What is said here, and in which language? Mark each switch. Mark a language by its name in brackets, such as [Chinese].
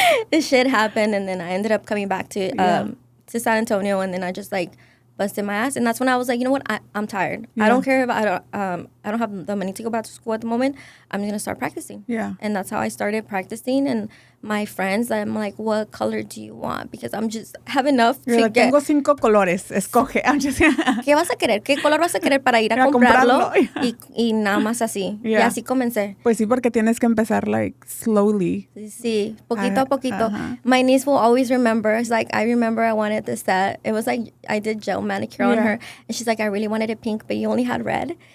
[English] This shit happened, and then I ended up coming back to San Antonio, and then I just like busted my ass. And that's when I was like, you know what, I'm tired. I don't care if I don't have the money to go back to school at the moment. I'm gonna start practicing. Yeah. And that's how I started practicing. And my friends, I'm like, what color do you want? Because I'm just have enough to get. [Spanish] Tengo 5 colores. Escoge. [English] I'm just. [Spanish] ¿Qué vas a querer? ¿Qué color vas a querer para ir a comprarlo? Y nada más así. Y así comencé. Pues sí, porque tienes que empezar [English] like slowly. [Spanish] Sí, poquito a poquito. [English] My niece will always remember. It's like, I remember I wanted this set. It was like I did gel manicure on her, and she's like, I really wanted it pink, but you only had red.